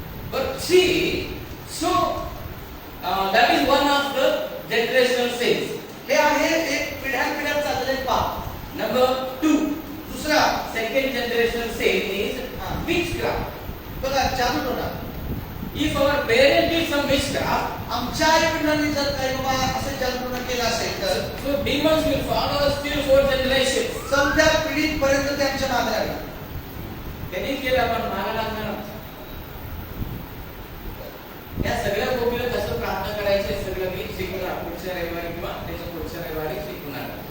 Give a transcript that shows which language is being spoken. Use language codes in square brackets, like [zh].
[en] But see, so that is one of the generational sins. [mr] हे आहे एक पिढ्यानपिढ्या चाललेले पाप. [en] Number 2, [mr] दुसरा [en] second generational sin is witchcraft. [mr] बघा जादू टोना. [en] If our parents did some witchcraft, [mr] आमच्या आई वडिलांनी जर काही बाबा असे जादू टोना केला असेल तर [en] so demons will follow us till 4th generation. [mr] चौथ्या पिढीपर्यंत त्यांच्या मागे लागणार. त्यांनी केलं आपण मागे लागणार. या सगळ्या गोष्टीला कसं प्रार्थना करायचे सगळं मी शिकवणार पुढच्या रविवारी किंवा त्याच्या पुढच्या रविवारी शिकवणार.